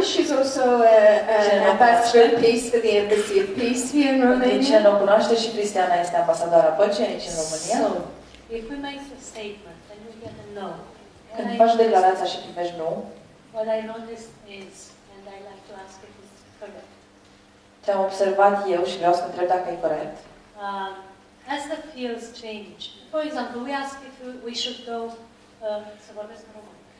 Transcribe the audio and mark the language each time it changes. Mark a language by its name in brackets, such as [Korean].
[English] She's also an ambassador of peace for the Embassy of Peace here in Romania. [Romanian] Cine nu cunoaște, și Cristiana este ambasadoarea păcii aici în România. [English] So, if we make a statement and we get a no, [Romanian] când faci declarația și primești nu, [English] what I noticed is, and I like to ask if it's correct. [Romanian] Ce-am observat eu și vreau să întreb dacă e corect. [English] As the fields change, for example, we ask if we should go, [Romanian] să vorbesc în român.